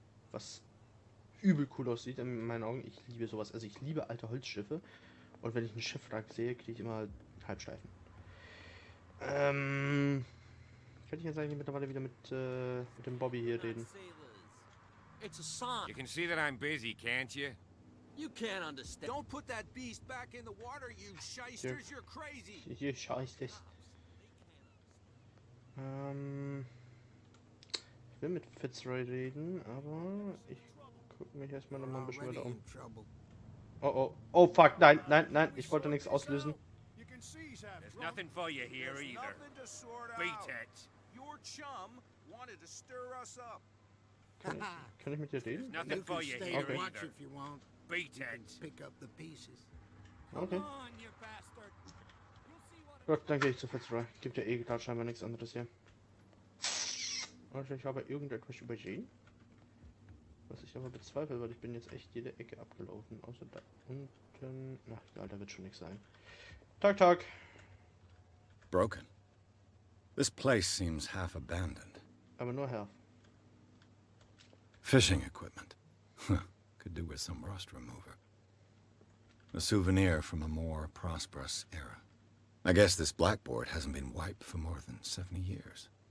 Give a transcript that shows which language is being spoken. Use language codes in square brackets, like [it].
[de] Was übel cool aussieht in meinen Augen. Ich liebe sowas. Also ich liebe alte Holzschiffe. Und wenn ich ein Schiffwrack sehe, kriege ich immer Halbsteifen. Kann ich jetzt eigentlich mittlerweile wieder mit dem Bobby hier reden? [en] It's a sign. You can see that I'm busy, can't you? You can't understand. Don't put that beast back in the water, you shysters. You're crazy. [de] Hier SHYSTERS. Ich will mit Fitzroy reden, aber ich gucke mich erstmal noch mal ein bisschen weiter um. Oh oh, oh fuck, nein, nein, nein, ich wollte nichts auslösen. [en] There's nothing for you here either. Beat it. Your chum wanted to stir us up. [de] Kann ich mit dir reden? [en] There's nothing for you here Okay. either. If you want, Beat it. pick up the pieces. Okay. Come on, you bastard. You'll see what [de] Gut, dann gehe ich zu Fitzroy. Gibt ja eh gerade scheinbar nichts anderes hier. Und ich habe irgendetwas übersehen. Was ich aber bezweifle, weil ich bin jetzt echt jede Ecke abgelaufen. Außer da unten. Ach egal, da wird schon nichts sein. Tag, Tag. [en] Broken. This place seems half abandoned. [de] Aber nur Herr. [en] Fishing equipment. Could do with some rust remover. A souvenir from a more prosperous era. I guess this blackboard hasn't been wiped for more than 70 years.